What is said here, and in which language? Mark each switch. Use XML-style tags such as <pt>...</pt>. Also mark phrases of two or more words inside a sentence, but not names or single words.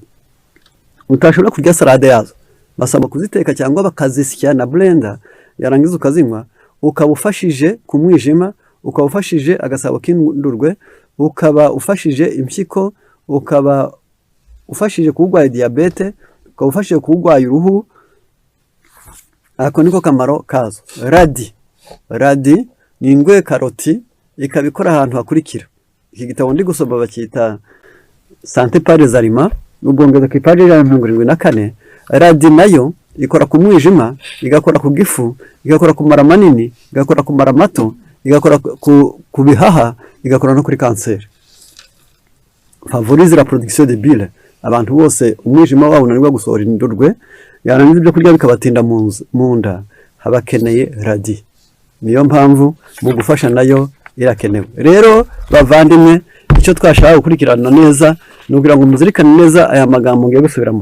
<rw>Utashobora kurya salade yazo, basaba kuziteka cyangwa bakazisya na blender, yarangiza ukazinywa, ukaba ufashije ku mwijima, ukaba ufashije agasabo k'indurwe, ukaba ufashije impyiko, ukaba ufashije kurwaye diabete, ukaba ufashije kurwaye uruhu. Ako niko kamaro kazo. Radi ni ingwe karoti, ikabikora ahantu hakurikira. Iki gitabo ndi gusoma bakita Santé par les aliments, ubwongeza ku ipaji ya 74. Radi nayo ikora ku mwijima, igakora ku gifu, igakora ku mara manini, igakora ku mara mato, igakora ku bihaha, igakora no kuri kanseri.</rw> <fr>Favorize la production de bile,</fr> <rw>abantu bose umwijima wabo unanirwa gusohora indurwe, yarangiza ibyo kurya bikabatinda mu nda, habakeneye radi. Niyo mpamvu mu gufasha nayo irakenewe. Rero bavandimwe, icyo twashaka gukurikirana neza nugira ngo muzirikane neza aya magambo ngiye gusubiramo.</rw>